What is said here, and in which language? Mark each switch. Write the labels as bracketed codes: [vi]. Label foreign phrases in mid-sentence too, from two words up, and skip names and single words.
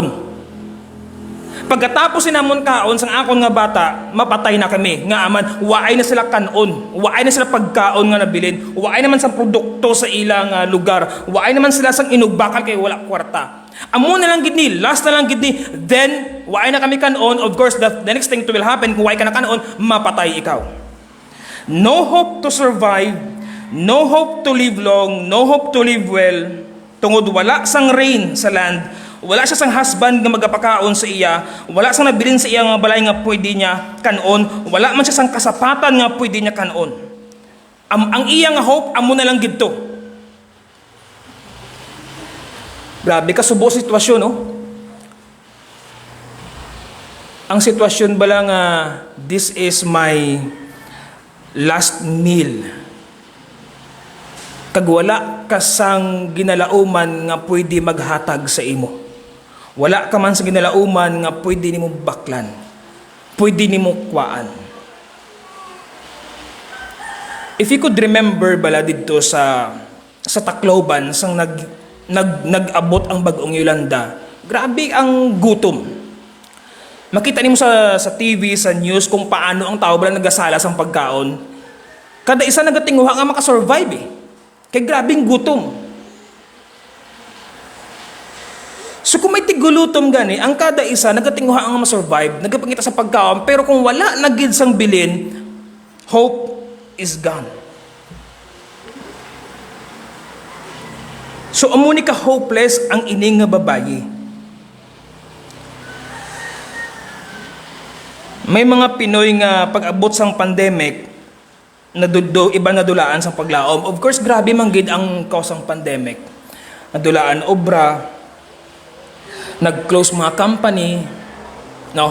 [hil] Pagkatapos sinamon kaon sang akon nga bata, mapatay na kami. Nga aman, waay na sila kanon, waay na sila pagkaon nga nabilin, waay naman sang produkto sa ilang lugar, waay naman sila sang inugbakal kay wala kwarta. Amo na lang gid ni, last na lang gid ni, then waay na kami kanon. [en] Of course, the next thing to will happen, [hil] kung waay ka na kanon, mapatay ikaw. [en] No hope to survive, no hope to live long, no hope to live well, [hil] tungod wala sang rain sa land, Wala siya sang husband nga magapakaon sa iya, wala sang nabilin sa iya nga balay nga pwede niya kanon, wala man siya sang kasapatan nga pwede niya kanon. Ang iya nga hope amo na lang gidto. Grabe ka subo sitwasyon, no? Ang sitwasyon bala nga [en] this is my last meal. [hil] Kag wala ka sang ginalauman nga pwede maghatag sa imo. Wala ka man sa ginalauman nga pwede nimo baklan. Pwede nimo kuwaan. [en] If you could remember [hil] bala dito sa Tacloban sang nag-abot ang bagong Yolanda, grabe ang gutom. Makita nimo sa TV, sa news kung paano ang tao bala nagasala sang pagkaon. Kada isa nagatinguha nga makasurvive eh. Kay grabing gutom. So kung may tigulutom gani, ang kada isa nagatinguha ang masurvive, nagapangita sa pagkaon, pero kung wala nagid sang bilin, [en] hope is gone. [hil] So amuni ka hopeless ang ining nga babayi. May mga Pinoy nga pag-abot sang pandemic, iba nadulaan sang paglaom. [en] Of course, [hil] grabe man gid ang kausang pandemic. Nadulaan obra, nag-close mga company, no?